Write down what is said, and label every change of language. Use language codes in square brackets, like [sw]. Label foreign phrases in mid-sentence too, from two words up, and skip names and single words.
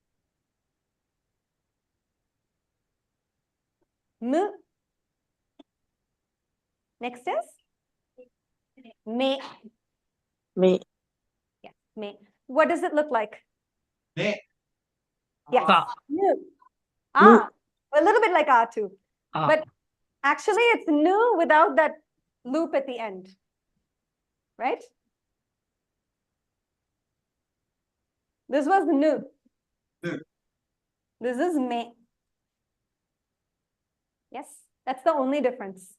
[en] Mu. Next is me. Me. Yes, me. What does it look like? Ne. Yes. Ka. Nu. Ah, a little bit like ah too. Ah. But actually, it's nu without that loop at the end, right? This was nu. Nu. This is me. Yes, that's the only difference.